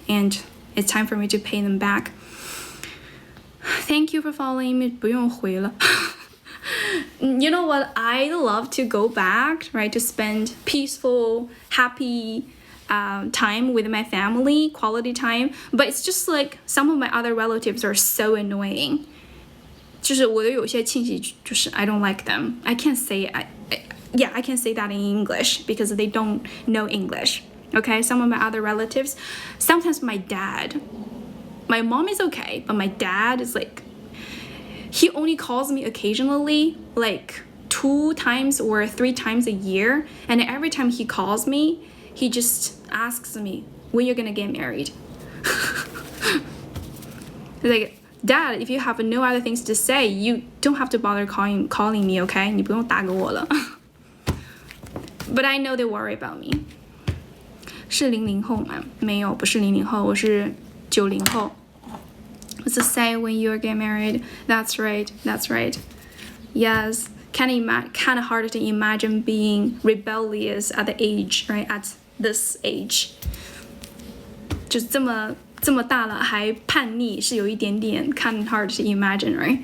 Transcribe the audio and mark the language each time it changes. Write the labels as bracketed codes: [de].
[en] And it's time for me to pay them back. Thank you for following me. [zh] 不用回了。 [en] You know what? I love to go back, right? To spend peaceful, happy time with my family, quality time. But it's just like some of my other relatives are so annoying. [zh] 就是我的有些亲戚就是 [en] I don't like them. I can't say I can't say that in English because they don't know English. Okay, some of my other relatives, sometimes my mom is okay, but my dad is like, he only calls me occasionally, like 2 times or 3 times a year, and every time he calls me, he just asks me, when you're gonna get married? Like, Dad, if you have no other things to say, you don't have to bother calling me, okay? [zh] 你不用打给我了。 [en] But I know they worry about me. [zh] 是00后吗？没有，不是00后，我是90后。 [en] What's it say when you get married? That's right. Yes, kind of hard to imagine being rebellious at the age, right? At this age. [zh] 就是这么大了还叛逆，是有一点点 [en] kind of hard to imagine, right?